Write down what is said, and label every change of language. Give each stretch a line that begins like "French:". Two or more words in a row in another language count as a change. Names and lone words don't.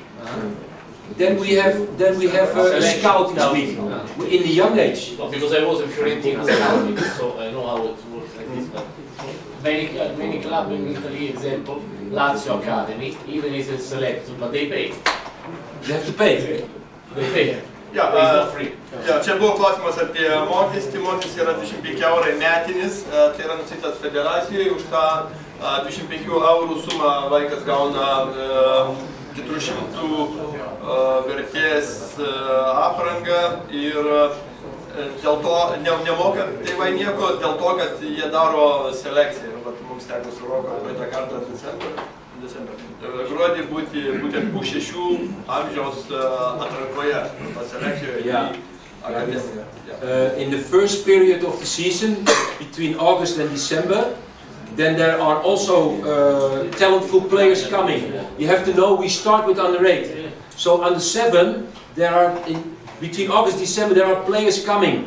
English: Then we have a scouting week in the young age. No, because I was in Fiorentina scouting, so I know how it works like this. But many clubs in Italy, example, Lazio Academy, even is a selected, but they pay. You have to pay. They pay.
Lithuanian: Ja,
English: It's not free.
Lithuanian: ja, čia buvo klausimas apie mokestį. Mokestis yra 25 eurai metinis, tai yra nustatytas federacijai. Už tą 25 eurų sumą vaikas gauna 400 vertės aprangą ir dėl to nemoka tėvai nieko, dėl to, kad jie daro selekciją. Vat mums teko su Roku praeitą kartą gruodį būti būtent U6 amžiaus atrankoje selekcijoje į akademiją.
English: In the first period of the season, between August and December, then there are also talentful players coming. You have to know we start with under 8. So under 7, there are between August and December there are players coming.